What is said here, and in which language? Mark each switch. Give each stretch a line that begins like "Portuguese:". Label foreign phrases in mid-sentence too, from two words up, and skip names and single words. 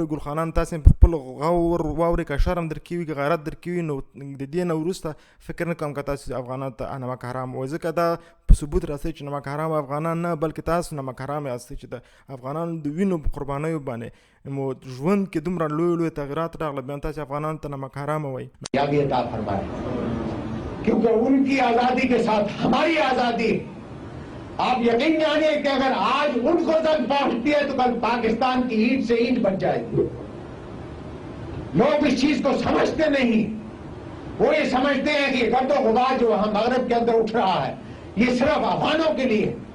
Pashto: ګلخانان، تاسې په خپل غور واورئ، که شرم در کې وي که غیرت در کې وي، نو د دې نه وروسته فکر نه کوم که تاسو افغانانو ته نمک حرام وایئ، ځکه دا په ثبوت راسئ چې نمک حرام افغانان نه بلکې تاسو نمک حرام یاستئ چې د افغانانو د وینو په قربانیو باندې مو ژوند کې دومره لوی تغیرات راغله، بیا تاسو افغانانو ته نمک حرام وایئ.
Urdu: کیونکہ ان کی آزادی کے ساتھ ہماری آزادی، آپ یقین جانیے کہ اگر آج ان کو جنگ پہنچتی ہے تو کل پاکستان کی اینٹ سے اینٹ بن جائے گی. لوگ اس چیز کو سمجھتے نہیں. وہ یہ سمجھتے ہیں کہ گردو غبار جو ہم مغرب کے اندر اٹھ رہا ہے یہ صرف افغانوں کے لیے.